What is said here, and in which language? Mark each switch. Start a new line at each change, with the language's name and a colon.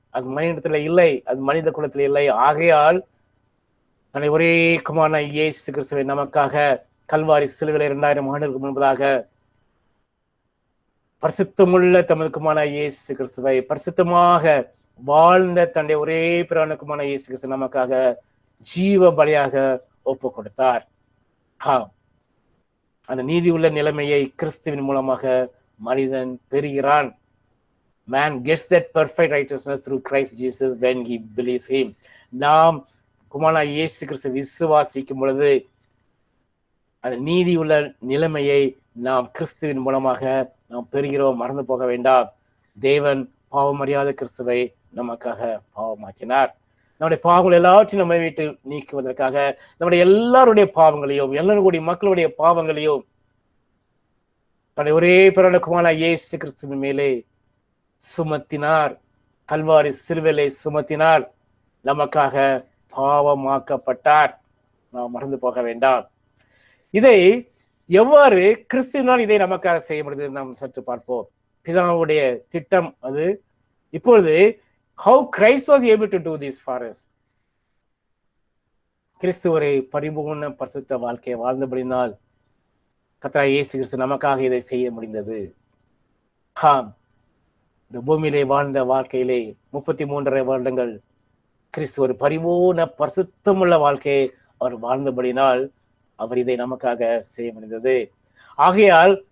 Tamil: அது மனிதத்துல இல்லை, அது மனித குலத்தில் இல்லை. ஆகையால் தன்னை ஒரே குமாரனான இயேசு கிறிஸ்துவை நமக்காக கல்வாரி சிலுவையிலே 2000 ஆண்டுகளுக்கு முன்பதாக பரிசுத்தமுள்ள தமது குமாரனான இயேசு கிறிஸ்துவை, பரிசுத்தமாக வாழ்ந்த தன்னுடைய ஒரே பிரான குமாரனான இயேசு கிறிஸ்து நமக்காக ஜீவ பலியாக ஒப்பு கொடுத்தார். அந்த நீதி உள்ள நிலைமையை கிறிஸ்துவின் மூலமாக மனிதன் பெறுகிறான்.
English: Man gets that perfect righteousness through Christ Jesus when he believes him.
Tamil: நாம் குமாரனான இயேசு கிறிஸ்து விசுவாசிக்கும் பொழுது அந்த நீதி உள்ள நிலைமையை நாம் கிறிஸ்துவின் மூலமாக நாம் பெறுகிறோம். மறந்து போக வேண்டாம். தேவன் பாவம் அறியாத கிறிஸ்துவை நமக்காக பாவமாக்கினார். நம்முடைய பாவங்கள் எல்லாவற்றையும் நம்ம வீட்டு நீக்குவதற்காக நம்முடைய எல்லாருடைய பாவங்களையும், எல்லாருடைய மக்களுடைய பாவங்களையும் தன்னுடைய ஒரே பிறந்த குமாரனான இயேசு கிறிஸ்துவின் மேலே சுமத்தினார். கல்வாரி சிலுவையிலே சுமத்தினார். நமக்காக பாவமாக்கப்பட்டார். நாம் மறந்து போக வேண்டாம். இதை எவ்வாறு கிறிஸ்துவினால் இதை நமக்காக செய்ய முடியுது நாம் சற்று பார்ப்போம். பிதாவுடைய திட்டம் அது. இப்பொழுது
English: how Christ was able to do this for us.
Tamil: கிறிஸ்து ஒரு பரிபூர்ண பரிசுத்த வாழ்க்கையை வாழ்ந்தபடினால் கர்த்தராகிய இயேசு கிறிஸ்து நமக்காக இதை செய்ய முடிந்தது. இந்த பூமியிலே வாழ்ந்த வாழ்க்கையிலே 33.5 வருடங்கள் கிறிஸ்து ஒரு பரிபூர்ண பரிசுத்தமுள்ள வாழ்க்கையை அவர் வாழ்ந்தபடினால் அவர் இதை நமக்காக செய்ய முடிந்தது. ஆகையால்